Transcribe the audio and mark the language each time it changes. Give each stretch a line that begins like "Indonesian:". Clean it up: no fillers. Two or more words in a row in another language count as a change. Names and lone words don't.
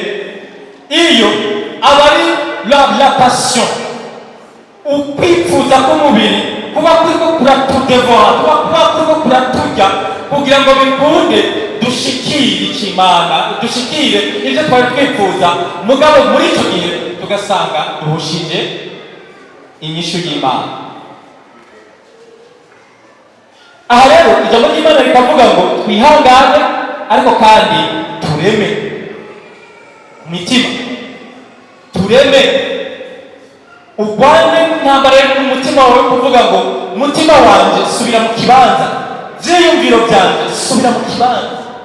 Rundi: Iyo aba ari
French: la passion,
Rundi: ukwifuza k'umubiri kuba kuriko kuratudevora, kuba kuriko kuraturya kugira ngo bikunde dushikire ikimana, dushikire ibyo twari twifuza, mugabo muri icyo gihe tugasanga duhushije inyishu y'Imana. Aha rero ijambo ry'Imana rikavuga ngo twihangane, ariko kandi tureme imitima, tureme, urwane intambara y'umutima wawe kuvuga ngo umutima wanjye subira mu kibanza, byiyumviro byanjye subira mu kibanza.